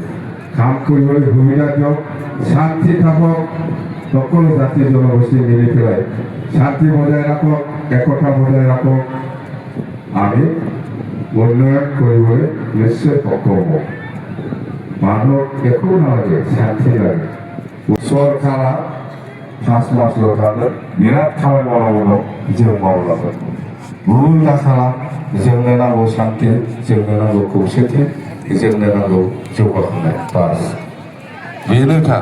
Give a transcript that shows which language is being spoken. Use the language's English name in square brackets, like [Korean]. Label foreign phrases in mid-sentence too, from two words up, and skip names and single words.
[Assamese] কাম কৰিবলৈ সুবিধা দিয়ক, শান্তি থাকক, সকলো জাতি জনগোষ্ঠী মিলি পেলাই শান্তি বজাই ৰাখক, একতা বজাই ৰাখক, আমি উন্নয়ন কৰিবলৈ নিশ্চয় সক্ষম হ'ব। মানুহক একো নালাগে, শান্তি লাগে। [Bodo] सरकारा 5 मासल' थागोन, बिराद खामानि मावनांगौ दं, जों मावलांगोन। भुल दाखालाम, जोंनो नांगौ शान्ति, जोंनो नांगौ खौसेथि, जोंनो नांगौ जौगाखांनाय, बास बेनोखा।